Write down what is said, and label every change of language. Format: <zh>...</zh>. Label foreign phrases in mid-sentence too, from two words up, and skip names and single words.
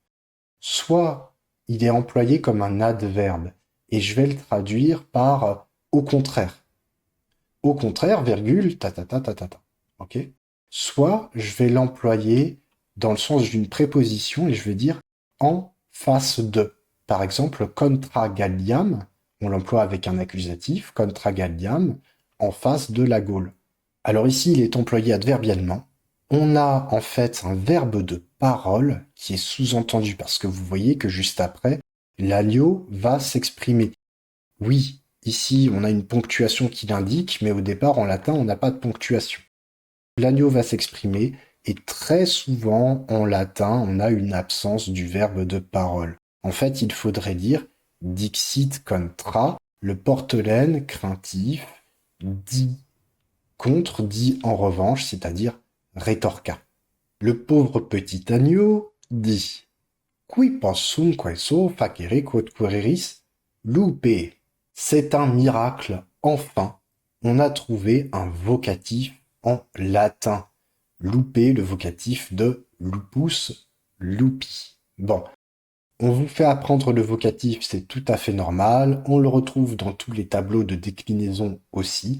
<fr>Soit il est employé comme un adverbe, et je vais le traduire par au contraire. Au contraire, virgule, ta ta ta ta ta ta. Ok? Soit je vais l'employer dans le sens d'une préposition et je vais dire en face de. Par exemple,</fr> <la>contra galliam,</la> <fr>on l'emploie avec un accusatif,</fr> <la>contra galliam,</la> <fr>en face de la Gaule. Alors ici, il est employé adverbialement. On a en fait un verbe de parole qui est sous-entendu parce que vous voyez que juste après, l'agneau va s'exprimer. Oui, ici, on a une ponctuation qui l'indique, mais au départ, en latin, on n'a pas de ponctuation. L'agneau va s'exprimer, et très souvent, en latin, on a une absence du verbe de parole. En fait, il faudrait dire</fr> <la>dixit contra,</la> <fr>le portelaine craintif, dit contre, dit en revanche, c'est-à-dire rétorqua. Le pauvre petit agneau dit</fr> <la>Qui possum queso facere quod quereris lupe.</la> <fr>C'est un miracle, enfin, on a trouvé un vocatif en latin. Louper, le vocatif de</fr> <la>lupus, lupi.</la> <fr>Bon, on vous fait apprendre le vocatif, c'est tout à fait normal. On le retrouve dans tous les tableaux de déclinaison aussi.</fr>